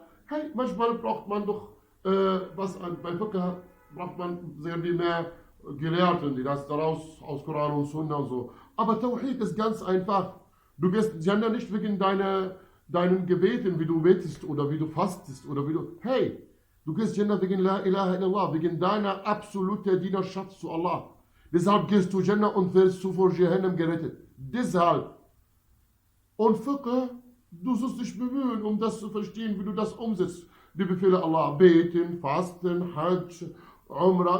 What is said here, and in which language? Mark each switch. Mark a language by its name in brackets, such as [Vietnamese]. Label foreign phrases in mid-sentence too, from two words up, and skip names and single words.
[German] Hey, manchmal braucht man doch, bei Fiqh braucht man sehr viel mehr Gelehrten, die das daraus aus Koran und Sunna und so. Aber Tauhid ist ganz einfach. Du gehst Jannah nicht wegen deinen Gebeten, wie du betest oder wie du fastest oder wie du... Hey, du gehst Jannah wegen [Arabic] لا إله إلا الله, [German] wegen deiner absoluten Dienerschaft zu Allah. Deshalb gehst du Jannah und wirst du vor Jahannam gerettet. Deshalb. Und Fiqh, du sollst dich bemühen, um das zu verstehen, wie du das umsetzt. Die Befehle Allah, beten, fasten, Hajj, Umrah.